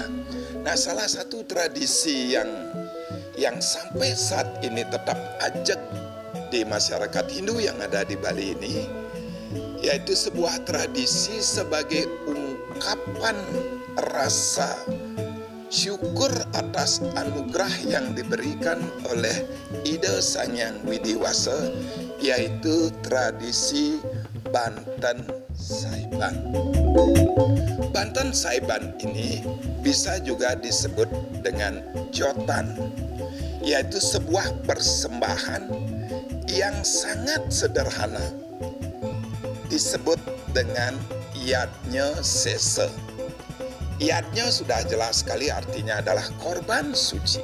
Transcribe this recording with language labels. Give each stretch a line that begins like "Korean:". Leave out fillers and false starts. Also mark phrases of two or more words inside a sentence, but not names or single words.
Indonesian: Nah, salah satu tradisi yang sampai saat ini tetap ajak di masyarakat Hindu yang ada di Bali ini, yaitu sebuah tradisi sebagai ungkapan rasa syukur atas anugerah yang diberikan oleh Ida Sang Hyang Widiwasa, yaitu tradisi Banten Saiban. Banten Saiban ini bisa juga disebut dengan jotan, yaitu sebuah persembahan yang sangat sederhana, disebut dengan yajna sesa. Yajna sudah jelas sekali artinya adalah korban suci.